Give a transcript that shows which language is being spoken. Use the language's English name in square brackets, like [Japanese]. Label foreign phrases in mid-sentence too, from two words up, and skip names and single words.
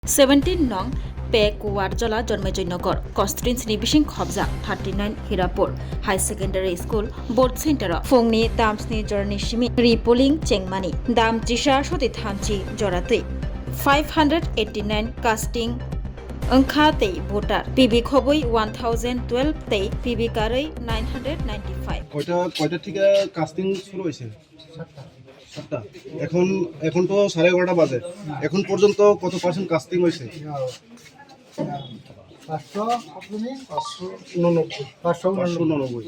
[Kok Borok] 17 nong Pek Warjala Jonmejynagar Constituency Bising Khobja 39 Hirapur High Secondary School Board Center Fongni Damsni Jorni Shimi Repolling Chengmani Dam Jisha Shoti Thamchi Jorate 589 casting Angkha Tei voter PB Khoboi 1012 Tei PB Karai 995 [Bangla] কয়টা থেকে কাস্টিং শুরু হয়েছে? 7টা। এখন তো 11:30 বাজে। এখন পর্যন্ত কত পার্সেন্ট কাস্টিং হয়েছে? 599।